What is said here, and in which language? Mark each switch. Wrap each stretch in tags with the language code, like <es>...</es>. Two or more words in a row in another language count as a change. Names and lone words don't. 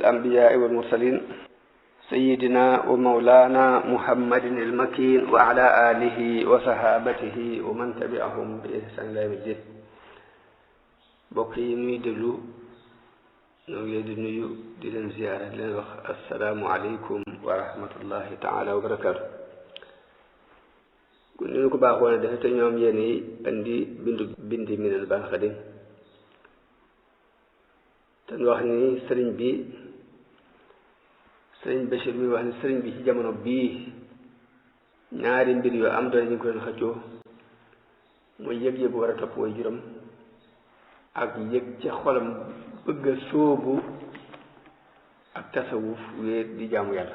<ar>الأنبياء والمرسلين سيدنا ومولانا محمد المكين وعلى آله وصحابته ومن تبعهم بإحسان إلى يوم الدين.</ar> <wo>mbokk yi ñuy déglu ñoo ngi leen di nuyu di leen ziyaara di leen wax</wo> <ar>السلام عليكم ورحمة الله تعالى وبركاته.</ar> <wo>ni ñu ko baaxoo ne defe te ñoom yéen yi andi bindi Minanul Baaqil Qadiim te ñu wax ni sëriñ Bachir mi wax ni sëriñ bi ci jamono bii ñaari mbir yu am doole ñu ngi ko doon xëccoo muy yëg-yëg war a topp way juróom ak yëg ci xolam bëgg a sóobu ak tasawuf wéet di jaamu yàlla.</wo>